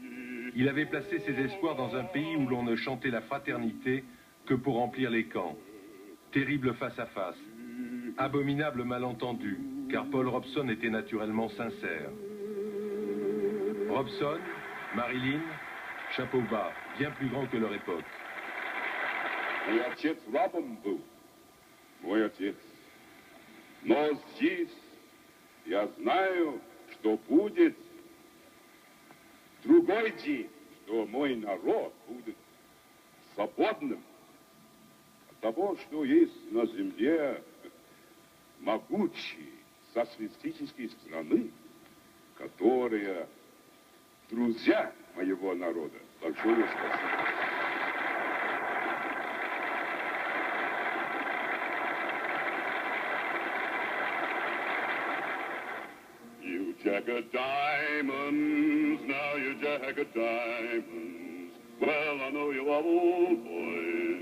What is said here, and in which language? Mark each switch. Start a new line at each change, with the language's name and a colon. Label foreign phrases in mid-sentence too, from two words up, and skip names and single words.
French: Il avait placé ses espoirs dans un pays où l'on ne chantait la fraternité que pour remplir les camps. Terrible face-à-face. Abominable malentendu, car Paul Robson était naturellement sincère. Robson, Marilyn, chapeau bas, bien plus grand que leur époque.
Russian: Мой отец рабом был, мой отец. Но здесь я знаю, что будет другой день, что мой народ будет свободным от того, что есть на земле могучие социалистические страны, которые друзья моего народа. Большое спасибо.
English: You jack of diamonds, now you jack of diamonds. Well, I know you are old, boys.